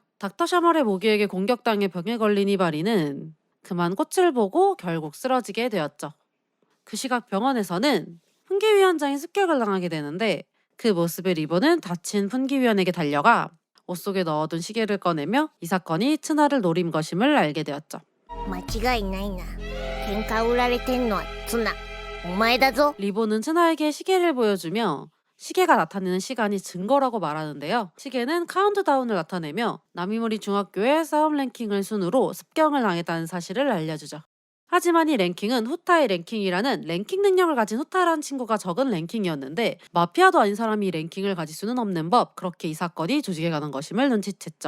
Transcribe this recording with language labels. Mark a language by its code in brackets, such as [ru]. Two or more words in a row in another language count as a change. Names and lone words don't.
[ko] 닥터 샤멀의 모기에게 공격당해 병에 걸린 히바리는 그만 꽃을 보고 결국 쓰러지게 되었죠. 그 시각 병원에서는 풍기위원장이 습격을 당하게 되는데, 그 모습의 리본은 다친 풍기위원에게 달려가 옷 속에 넣어둔 시계를 꺼내며 이 사건이 츠나를 노린 것임을 알게 되었죠. [ja] 間違いないな。喧嘩売られてんのはツナ。お前だぞ。 [ko] 리본은 츠나에게 시계를 보여주며 시계가 나타내는 시간이 증거라고 말하는데요. 시계는 카운트다운을 나타내며 나미모리 중학교의 싸움 랭킹을 순으로 습격을 당했다는 사실을 알려주죠. 하지만 이 랭킹은 후타의 랭킹이라는 랭킹 능력을 가진 후타라는 친구가 적은 랭킹이었는데, 마피아도 아닌 사람이 이 랭킹을 가질 수는 없는 법, 그렇게 이 사건이 조직에 가는 것임을 눈치챘죠.